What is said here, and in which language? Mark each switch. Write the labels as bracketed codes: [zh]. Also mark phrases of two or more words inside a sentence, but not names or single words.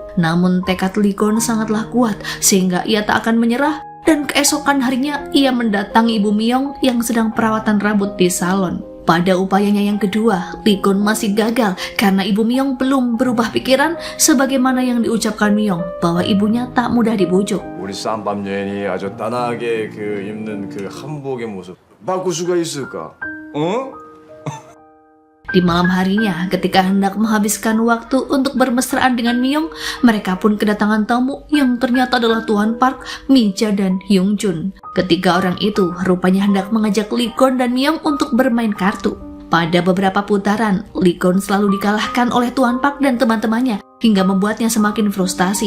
[id] Namun tekad Lee Gon sangatlah kuat, sehingga ia tak akan menyerah, dan keesokan harinya ia mendatangi ibu Myung yang sedang perawatan rambut di salon. Pada upayanya yang kedua, Lee Gon masih gagal karena ibu Myung belum berubah pikiran sebagaimana yang diucapkan Myung bahwa ibunya tak mudah dibujuk. [ko] 우리 쌈밥 여인이 아주 단아하게 그 입는 그 한복의 모습 바꿀 수가 있을까? 어? [id] Di malam harinya, ketika hendak menghabiskan waktu untuk bermesraan dengan Myung, mereka pun kedatangan tamu yang ternyata adalah Tuan Park, Mi-ja, dan Hyung Jun. Ketiga orang itu rupanya hendak mengajak Lee-gon dan Myung untuk bermain kartu. Pada beberapa putaran, Lee-gon selalu dikalahkan oleh Tuan Park dan teman-temannya hingga membuatnya semakin frustasi.